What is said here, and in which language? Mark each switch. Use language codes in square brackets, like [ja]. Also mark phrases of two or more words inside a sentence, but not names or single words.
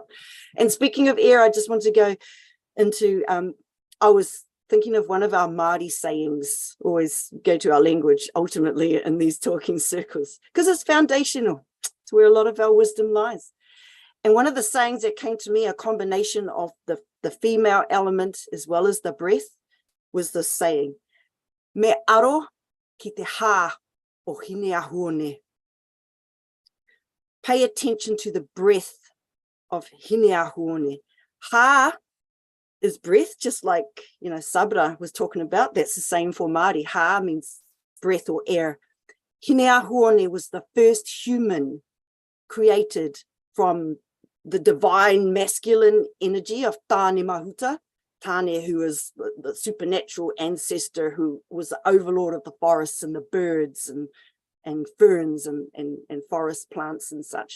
[en] And speaking of air, I just want to go into, I was thinking of one of our Māori sayings, always go to our language ultimately in these talking circles, because it's foundational. It's where a lot of our wisdom lies. And one of the sayings that came to me, a combination of the female element as well as the breath, was this saying, [mi] me aro ki te ha o hine ahone. [en] Pay attention to the breath of hine ahone. Ha is breath, just like, Sabra was talking about. That's the same for Māori. Ha means breath or air. Hine ahone was the first human created from the divine masculine energy of Tāne Mahuta. Tāne, who is the supernatural ancestor, who was the overlord of the forests and the birds and ferns and forest plants and such.